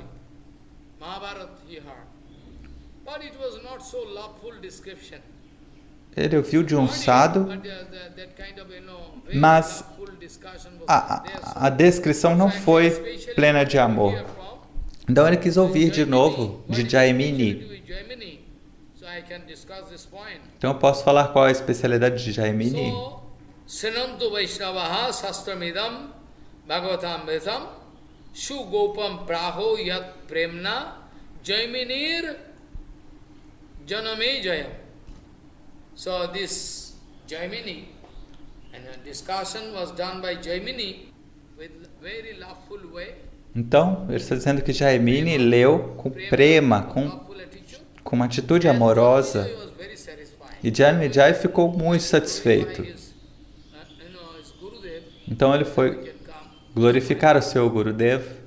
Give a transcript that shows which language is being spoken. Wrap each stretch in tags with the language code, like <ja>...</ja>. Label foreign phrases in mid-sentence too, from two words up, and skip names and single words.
<pt>Ele ouviu de um sadhu, mas a descrição não foi plena de amor. Então ele quis ouvir de novo de Jaimini. Então eu posso falar qual é a especialidade de Jaimini?</pt> <sa>Srinantu Vaishnavaha Sastramidam Bhagavatam Vetam Shugopam Praho Yat Premna Jaiminir Janamejayam.</sa> <en>So this Jaimini, and a discussion was done by Jaimini with very loveful way.</en> <pt>Então, ele está dizendo que Jaimini leu com prema, com uma atitude amorosa. E Janmejaya ficou muito satisfeito. Então ele foi glorificar o seu Gurudev.</pt>